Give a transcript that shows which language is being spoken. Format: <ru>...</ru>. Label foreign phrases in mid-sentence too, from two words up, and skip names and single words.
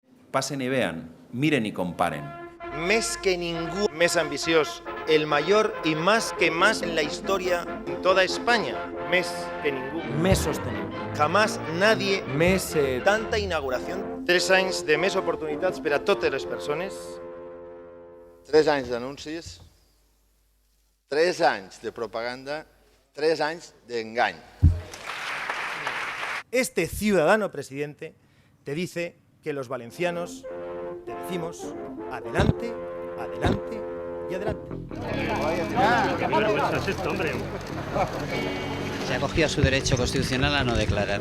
<es>Pasen y vean, miren y comparen.</es> <ca>Més que ningú, més ambiciós,</ca> <es>el mayor y más que más en la historia en toda España.</es> <ca>Més que ningú. Més sostenible.</ca> <es>Jamás nadie</es> <ca>Més... tanta inauguració. 3 anys de més oportunitats per a totes les persones. 3 anys d'anuncis, 3 anys de propaganda, 3 anys d'engany.</ca> <es>Este ciudadano presidente te dice que los valencianos te decimos adelante, adelante y adelante. Se acogía su derecho constitucional a no declarar.</es>